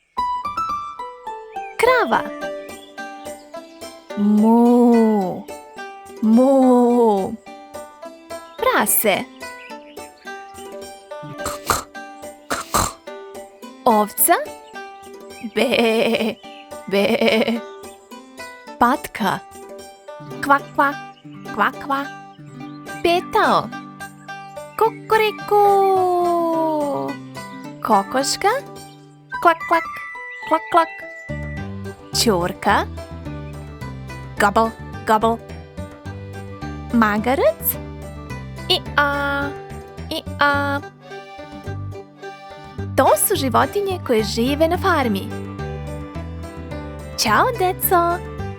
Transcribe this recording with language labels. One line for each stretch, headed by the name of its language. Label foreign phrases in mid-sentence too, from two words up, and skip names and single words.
Serbian: Krava. Mu. Mu. Prase. Ovca. Be. Be. Patka. Kva, kva, kva, kva. Petao. Kukuriku. Kokoška. Klak, klak, klak, klak. Ćurka.
English: Gobble, gobble.
Serbian: Magarac. I-a, i-a. To su životinje koje žive na farmi. Ćao, deco!